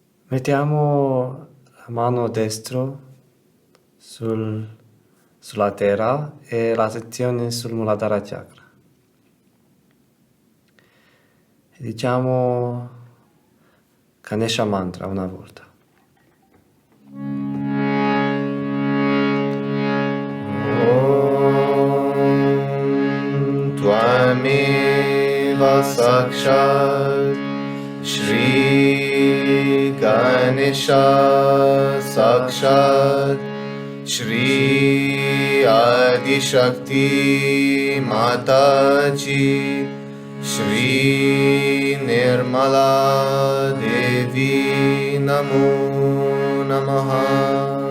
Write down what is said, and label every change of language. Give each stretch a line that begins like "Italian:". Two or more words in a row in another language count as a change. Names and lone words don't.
Italian: Mettiamo la mano destra sulla terra e l'attenzione sul Muladhara Chakra. E diciamo Ganesha Mantra una volta.
Sanskrit: Om Tvameva Sakshat Shri Ganesha Sakshat Shri Adi Shakti Mataji Shri Nirmala Devi Namo Namaha.